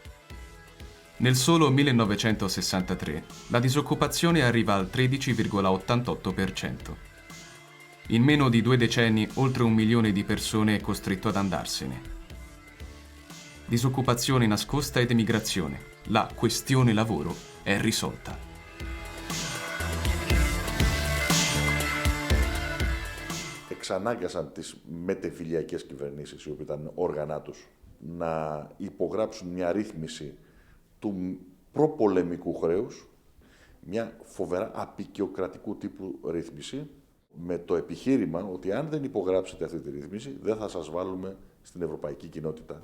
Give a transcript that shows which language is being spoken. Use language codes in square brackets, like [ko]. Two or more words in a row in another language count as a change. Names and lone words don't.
[it] Nel solo 1963 la disoccupazione arriva al 13,88%. In meno di 2 decenni, oltre 1 milione di persone è costretto ad andarsene. Disoccupazione nascosta ed emigrazione. La questione lavoro è risolta. [el] Εξανάγκασαν τις μετεφιλιακές κυβερνήσεις, οι οποίες ήταν όργανά τους, να υπογράψουν μια ρύθμιση του προπολεμικού χρέους, μια φοβερά απεικιοκρατικού τύπου ρύθμιση, με το επιχείρημα ότι αν δεν υπογράψετε αυτή τη ρύθμιση, δεν θα σας βάλουμε στην ευρωπαϊκή κοινότητα.